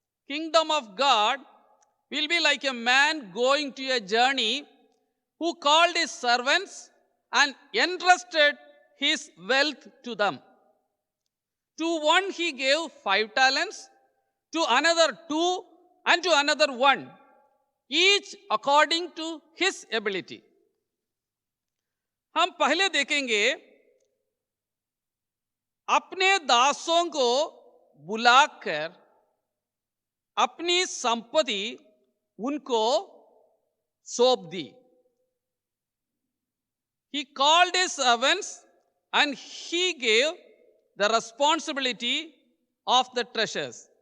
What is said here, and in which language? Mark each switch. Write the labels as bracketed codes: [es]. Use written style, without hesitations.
[en] Kingdom of God will be like a man going to a journey who called his servants and entrusted his wealth to them. To one he gave 5 talents, to another 2, and to another 1, each according to his ability. [hi] हम पहले देखेंगे, अपने दासों को बुलाकर अपनी संपत्ति उनको सौंप दी. [en] He called his servants and he gave the responsibility of the treasures.